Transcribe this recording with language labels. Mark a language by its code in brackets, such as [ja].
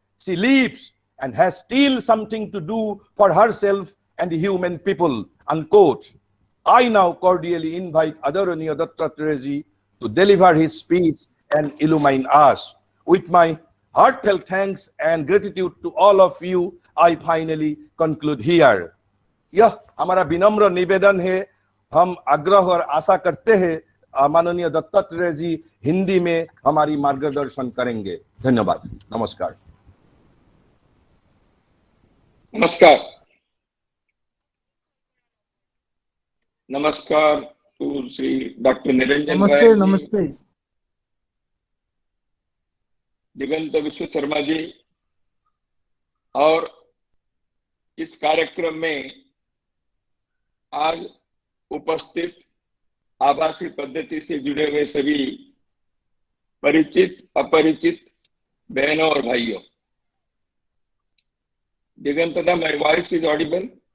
[en] She lives and has still something to do for herself and the human people, unquote. I now cordially invite Adaraniya Dattatreyaji to deliver his speech and illumine us. With my heartfelt thanks and gratitude to all of you, I finally conclude here. [hi] यह हमारा विनम्र निवेदन है। हम आग्रह और आशा करते हैं माननीय दत्तात्रेय जी हिंदी में हमारी मार्गदर्शन करेंगे। धन्यवाद। नमस्कार। नमस्कार। नमस्कार [en] to Sri Dr. Niranjan Rai, [hi] नमस्ते। दिगंत विश्व शर्मा जी, और इस कार्यक्रम में आज उपस्थित आभासी पद्धति से जुड़े हुए सभी परिचित अपरिचित बहनों और भाइयों। [en] दिगंतदा, my voice is audible?